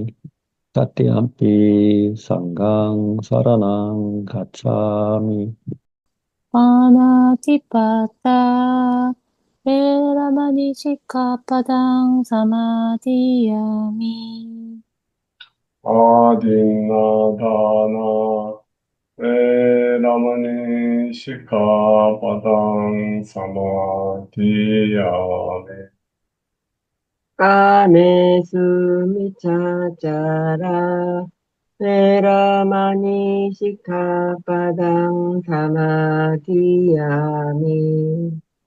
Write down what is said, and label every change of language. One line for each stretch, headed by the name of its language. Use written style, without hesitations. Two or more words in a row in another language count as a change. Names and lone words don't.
Pali: Tatiampi Sanghang Saranang Gacchami. Panatipata Veramani Sikkhapadang Samadhiyami. adinnādānā veramaṇī sikkhāpadaṃ samādiyāmi. kāmesu micchācārā veramaṇī sikkhāpadaṃ samādiyāmi